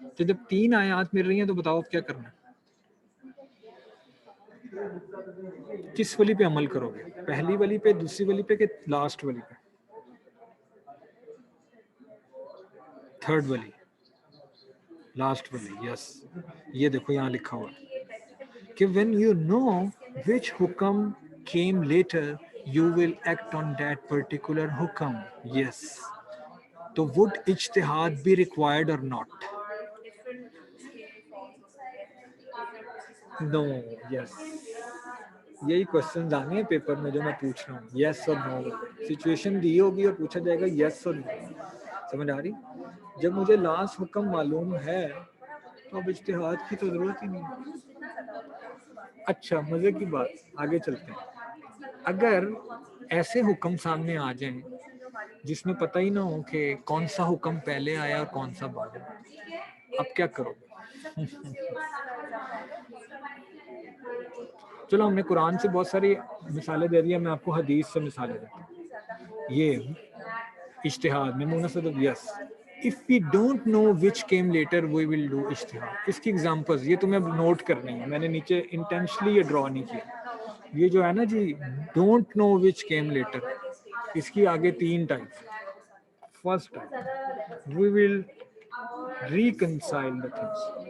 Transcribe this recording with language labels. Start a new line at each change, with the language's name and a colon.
Urdu: تو جب تین آیات مل رہی ہیں تو بتاؤ اب کیا کرنا ہے, کس ولی پہ عمل کرو گے, پہلی ولی پہ, دوسری ولی پہ, کہ لاسٹ ولی پہ, تھرڈ ولی, لاسٹ ولی. یس, یہ دیکھو یہاں لکھا ہوا کہ
English: when you know which حکم came later you will act on that particular حکم. Yes. تو would اجتہاد be required or not? No. Yes.
Urdu: یہی کوشچنز آنے ہیں پیپر میں جو میں پوچھ رہا ہوں, یس اور نو. سچویشن دی ہوگی اور پوچھا جائے گا یس اور نو. سمجھ آ رہی؟ جب مجھے لاسٹ حکم معلوم ہے تو اب اجتہاد کی تو ضرورت ہی نہیں. اچھا مزے کی بات, آگے چلتے ہیں. اگر ایسے حکم سامنے آ جائیں جس میں پتہ ہی نہ ہو کہ کون سا حکم پہلے آیا اور کون سا بعد میں, اب کیا کرو گے؟ چلو ہم نے قرآن سے بہت ساری مثالیں دے دی ہیں, میں آپ کو حدیث سے مثالیں دیتا ہوں. یہ اجتہاد میں مناسب, یس.
English: If we don't know which came later we will do اجتہاد.
Urdu: اس کی ایگزامپلز یہ تمہیں اب نوٹ کرنی ہے, میں نے نیچے انٹینشلی یہ ڈرا نہیں کیا. یہ جو ہے نا
English: جی don't know which came later,
Urdu: اس کی آگے تین types.
English: First type we will reconcile the things.